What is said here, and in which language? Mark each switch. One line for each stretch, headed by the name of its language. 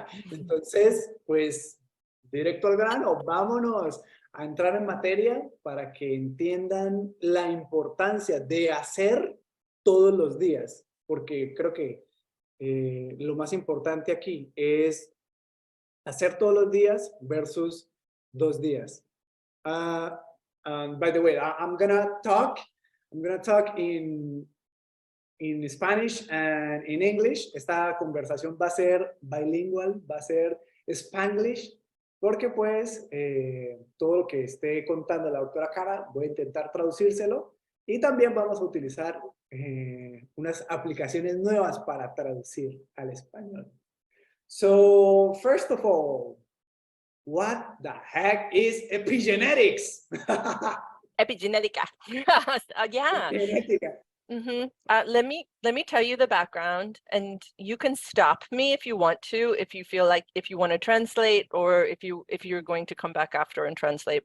Spanish: Entonces, pues, directo al grano, vámonos a entrar en materia para que entiendan la importancia de hacer todos los días, porque creo que lo más importante aquí es hacer todos los días versus 2 días.
English: Uh, by the way, I'm gonna talk in Spanish and in English.
Spanish: Esta conversación va a ser bilingual, va a ser Spanglish, porque pues todo lo que esté contando la doctora Kara voy a intentar traducírselo, y también vamos a utilizar unas aplicaciones nuevas para traducir al español.
English: So, first of all, what the heck is epigenetics?
Spanish: Epigenética.
English: Yeah.
Spanish: Genética.
English: Let me tell you the background, and you can stop me if you want to, if you feel like, if you want to translate, or if you're going to come back after and translate.